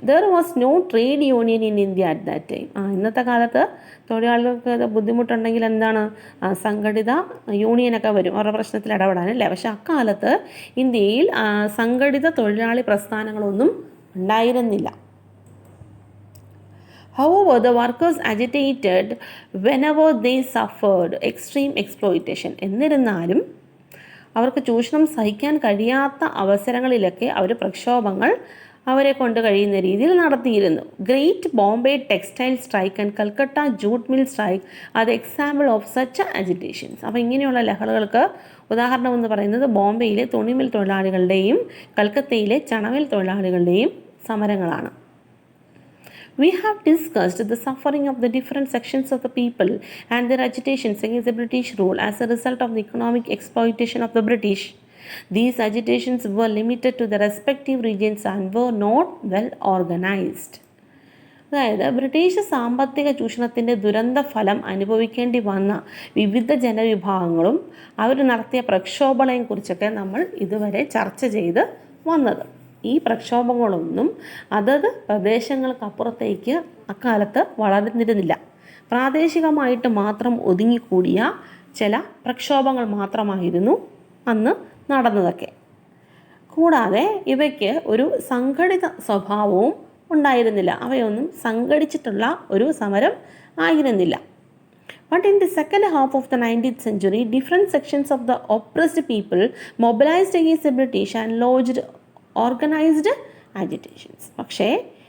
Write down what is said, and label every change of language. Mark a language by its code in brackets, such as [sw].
[en] There was no trade union in India at that time. [ml] ഇന്നത്തെ കാലത്ത് തൊഴിലാളികൾക്ക് ബുദ്ധിമുട്ടുണ്ടെങ്കിൽ എന്താണ്, സംഘടിത യൂണിയനൊക്കെ വരും അവരുടെ പ്രശ്നത്തിൽ ഇടപെടാനല്ലേ. പക്ഷെ അക്കാലത്ത് ഇന്ത്യയിൽ സംഘടിത തൊഴിലാളി പ്രസ്ഥാനങ്ങളൊന്നും ഉണ്ടായിരുന്നില്ല. [en] However, the workers agitated whenever they suffered extreme exploitation. [ml] എന്നിരുന്നാലും അവർക്ക് ചൂഷണം സഹിക്കാൻ കഴിയാത്ത അവസരങ്ങളിലൊക്കെ അവർ പ്രക്ഷോഭങ്ങൾ അവരെ കൊണ്ട് കഴിയുന്ന രീതിയിൽ നടത്തിയിരുന്നു. [en] Great Bombay textile strike and Calcutta jute mill strike are the example of such agitations. [ml] അപ്പോൾ ഇങ്ങനെയുള്ള ലഹളകൾക്ക് ഉദാഹരണം എന്ന് പറയുന്നത് ബോംബെയിലെ തുണിമിൽ തൊഴിലാളികളുടെയും കൽക്കത്തയിലെ ചണമിൽ തൊഴിലാളികളുടെയും സമരങ്ങളാണ്. [en] We have discussed the suffering of the different sections of the people and their agitations against the British rule as a result of the economic exploitation of the British. These agitations were limited to the respective regions and were not well organized. [ml] അതായത് British സാമ്പത്തിക ചൂഷണത്തിൻ്റെ ദുരന്ത ഫലം അനുഭവിക്കേണ്ടി വന്ന വിവിധ ജനവിഭാഗങ്ങളും അവർ നടത്തിയ പ്രക്ഷോഭങ്ങളെക്കുറിച്ചൊക്കെ നമ്മൾ ഇതുവരെ ചർച്ച ചെയ്ത് വന്നത്. ഈ പ്രക്ഷോഭങ്ങളൊന്നും അതത് പ്രദേശങ്ങൾക്കപ്പുറത്തേക്ക് അക്കാലത്ത് വളർന്നിരുന്നില്ല. പ്രാദേശികമായിട്ട് മാത്രം ഒതുങ്ങിക്കൂടിയ ചില പ്രക്ഷോഭങ്ങൾ മാത്രമായിരുന്നു അന്ന് നടന്നതൊക്കെ. കൂടാതെ ഇവയ്ക്ക് ഒരു സംഘടിത സ്വഭാവവും ഉണ്ടായിരുന്നില്ല. അവയൊന്നും സംഘടിച്ചിട്ടുള്ള ഒരു സമരം ആയിരുന്നില്ല. [en] But in the second half of the 19th century, different sections of the oppressed people mobilized against the British and lodged organised agitations. [ml] പക്ഷേ